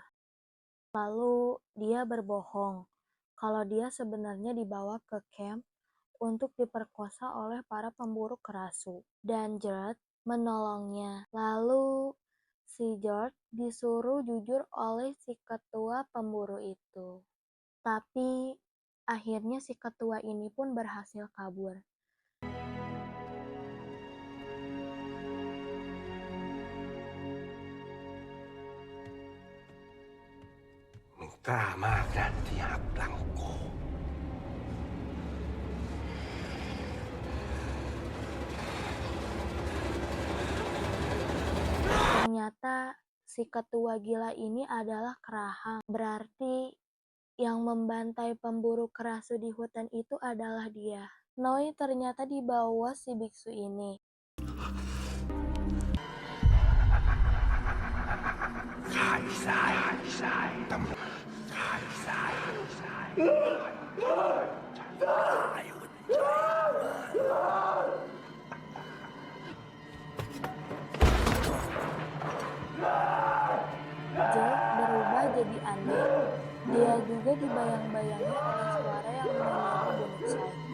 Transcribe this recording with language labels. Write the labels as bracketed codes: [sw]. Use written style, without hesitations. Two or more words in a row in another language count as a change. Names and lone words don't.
[id] Lalu dia berbohong kalau dia sebenarnya dibawa ke camp untuk diperkosa oleh para pemburu kerasu. Dan George menolongnya. Lalu si George disuruh jujur oleh si ketua pemburu itu. Tapi akhirnya si ketua ini pun berhasil kabur. [th] Mày กล้ามากนะที่หักหลังกู [id] Ternyata si ketua gila ini adalah Kerahang. Berarti yang membantai pemburu kerasu di hutan itu adalah dia. Noi ternyata dibawa si biksu ini. [th] ขายสายตำรวจขายสาย [id] Jack berubah jadi aneh. Dia juga dibayang-bayangi oleh suara yang menyuruh bunuh Sai.